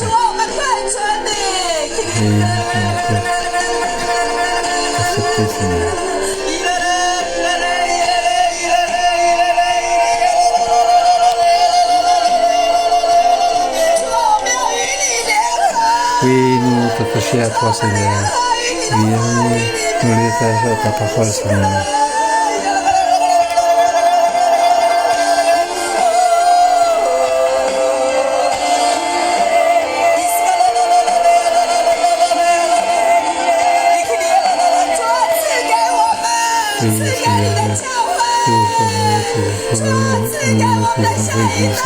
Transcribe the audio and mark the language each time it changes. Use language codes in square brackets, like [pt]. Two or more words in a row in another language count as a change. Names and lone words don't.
[zh] 主啊，我们看着你。 [fr] Oui, accepter Seigneur. [zh] 主啊，我们要与你联合。 [fr] Oui, nous t'attacher à toi Seigneur. Oui, nous les attacher à ta parole Seigneur. Oui, Seigneur, nous pouvons réjouir.